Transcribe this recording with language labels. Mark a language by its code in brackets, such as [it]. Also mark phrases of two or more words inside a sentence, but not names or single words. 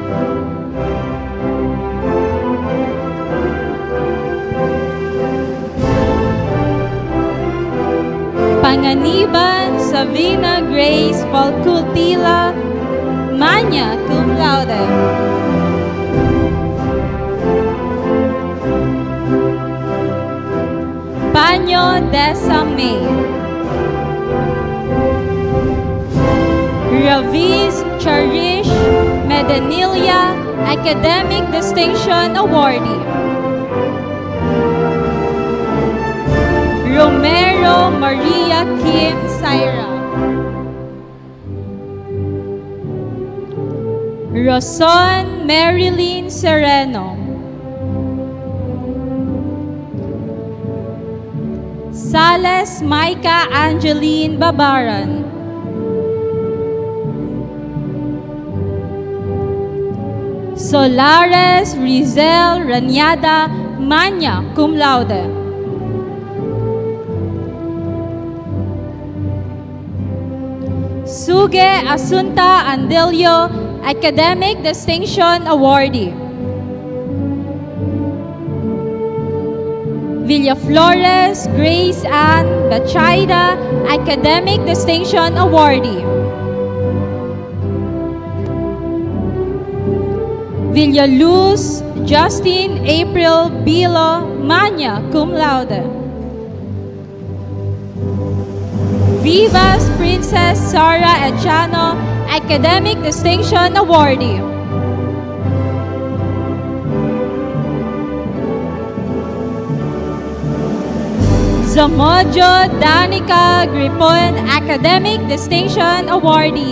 [en] Panganiban Savina Grace Falcultila, [la] magna cum laude. [en] Panyo Desa May. Raviz Charish Medanilia, Academic Distinction Awardee. Romero Maria Kim Saira. Roson Marilyn Sereno. Sales Maika Angeline Babaran. Solares Rizel Raniada, [la] magna cum laude. [en] Suge Asunta Andilio, Academic Distinction Awardee. Villaflores Grace Ann Bachaida, Academic Distinction Awardee. Villaluz Justin April Bilo, [la] magna cum laude. [en] Vivas Princess Sara Echano, Academic Distinction Awardee. Zamojo Danica Gripon, Academic Distinction Awardee.